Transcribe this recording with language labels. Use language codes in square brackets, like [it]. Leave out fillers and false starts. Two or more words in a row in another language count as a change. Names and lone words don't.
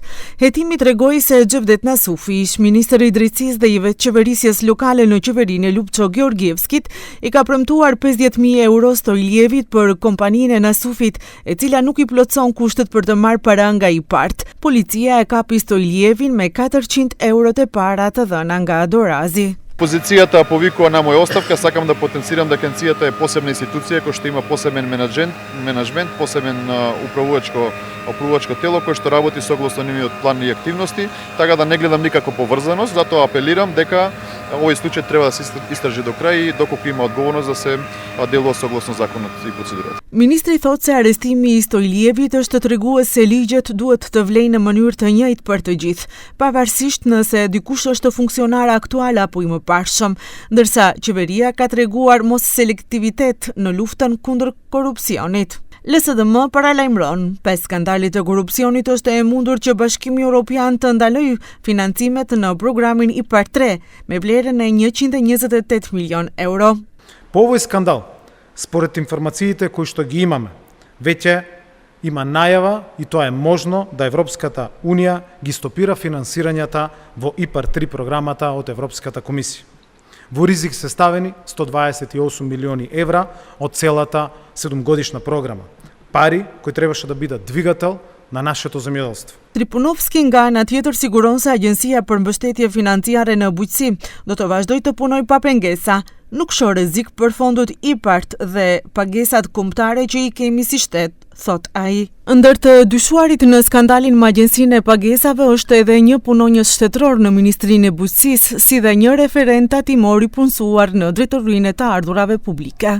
[sq] Hetimi tregoi se Xhevdet Nasufi, ish ministër i drejtësisë dhe i qeverisjes lokale në qeverinë e Lupço Georgievskit, i ka premtuar 50.000 euro Stoilevit për kompaninë e Nasufit, e cila nuk i plotson kushtet për të marrë para nga i parë. Policia e kapi Stoilevin me 400 euro të para të dhëna nga Adorazi. [mk] Позицията повикува на моя оставка, сакам да потенцирам дека агенцијата е посебна институција која што има посебен менеджмент, посебен управувачко тело кој што работи согласно нивниот план и активности, така да не гледам никако поврзаност, затоа апелирам дека овој случај треба да се истражи до крај и доколку има одговорност да се делува согласно законот и процедурата. [sq] Ministri thotë se arrestimi i Stoilevit është tregues se ligjet duhet të vlejnë në mënyrë të njëjtë për të gjithë, pavarësisht nëse dikush është funksionar aktual apo i mëparshëm, ndërsa qeveria ka treguar mos selektivitet në luftën kundër korrupsionit. LSDM paralajmëron, pas skandalit të korrupsionit është e mundur që Bashkimi Evropian të ndalojë financimet në programin IPARD 3 me vlerën e 128 milion euro. [mk] По овој скандал, според информациите кои што ги имаме, веќе има најава и тоа е можно да Европската Унија ги стопира финансирањата во IPARD 3 програмата од Европската комисија. Во ризик се ставени 128 милиони евра од целата 7-годишна програма. Пари кои требаше да бидат двигател на нашето земјоделство. [sq] Tripunovski nga ana tjetër siguron se Agjencia për Mbështetje Financiare në Bujqësi do të vazhdojë të punojë pa pengesa. Nuk shoh rrezik për fondot IPARD dhe pagesat kombëtare që i kemi si shtet, thot ai. Ndër të dyshuarit në skandalin me Agjencinë e Pagesave është edhe një punonjës shtetëror në Ministrinë e Bujqësisë, si dhe një referent tatimor i punësuar në Drejtorinë e të Ardhurave Publike.